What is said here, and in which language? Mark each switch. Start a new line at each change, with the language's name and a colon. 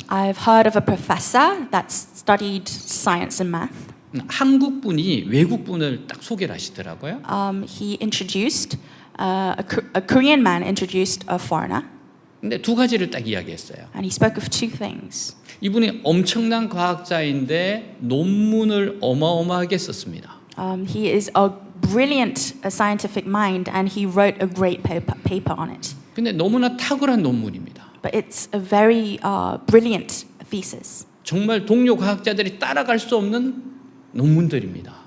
English: I've heard of a professor that studied science and math.
Korean: 한국 분이 외국 분을 딱 소개를 하시더라고요.
English: He introduced, a Korean man introduced a foreigner,
Korean: 근데 두 가지를 딱 이야기했어요.
English: and he spoke of two things.
Korean: 이분이 엄청난 과학자인데 논문을 어마어마하게 썼습니다.
English: He is a brilliant scientific mind, and he wrote a great paper on it.
Korean: 근데 너무나 탁월한 논문입니다.
English: But it's a very brilliant thesis.
Korean: 정말 동료 과학자들이 따라갈 수 없는 논문들입니다.